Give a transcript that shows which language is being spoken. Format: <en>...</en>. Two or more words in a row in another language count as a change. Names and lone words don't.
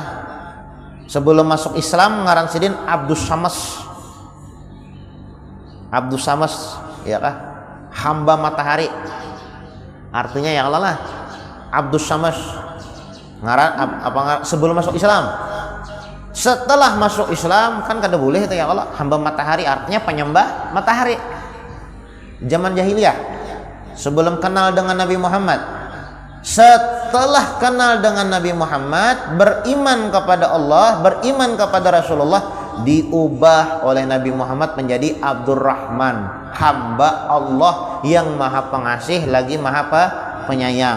<bjn>Sebelum masuk Islam ngaran sidin Abdus Samas. Abdus Samas, ya kah? Hamba matahari. Artinya</bjn> <ar>يا الله</ar> <bjn>lah. Abdus Samas. Ngaran sebelum masuk Islam. Setelah masuk Islam kan kada boleh itu</bjn> <ar>يا الله,</ar> <id>hamba matahari, artinya penyembah matahari. Zaman jahiliyah, sebelum kenal dengan Nabi Muhammad. Setelah kenal dengan Nabi Muhammad, beriman kepada Allah, beriman kepada Rasulullah, diubah oleh Nabi Muhammad menjadi Abdurrahman, hamba Allah yang maha pengasih lagi maha penyayang.</id>